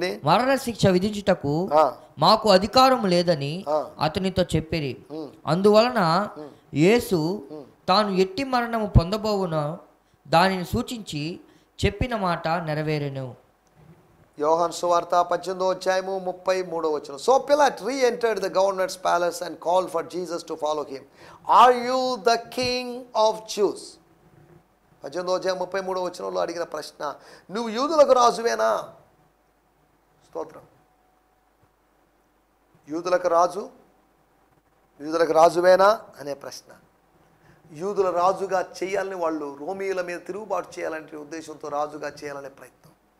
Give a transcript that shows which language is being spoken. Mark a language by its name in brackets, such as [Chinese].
[Telugu] మరణ శిక్ష విధించుటకు మాకు అధికారం లేదని అతనితో చెప్పిరి. అందువలన యేసు తాను ఎట్టి మరణము పొందబోవునో దానిని సూచించి చెప్పిన మాట నెరవేరెను. యోహాను సువార్త 18వ అధ్యాయము 33వ వచనం. [English] So Pilate re-entered the governor's palace and called for Jesus to follow him. Are you the king of Jews? [Telugu] 18వ అధ్యాయం 33వ వచనంలో అడిగిన ప్రశ్న, నువ్వు యూదులకు రాజువేనా? స్తోత్రం. యూదులకు రాజువేనా అనే ప్రశ్న. యూదుల రాజుగా చేయాలని, వాళ్ళు రోమీయుల మీద తిరుగుబాటు చేయాలనే ఉద్దేశంతో రాజుగా చేయాలనే ప్రయత్నం.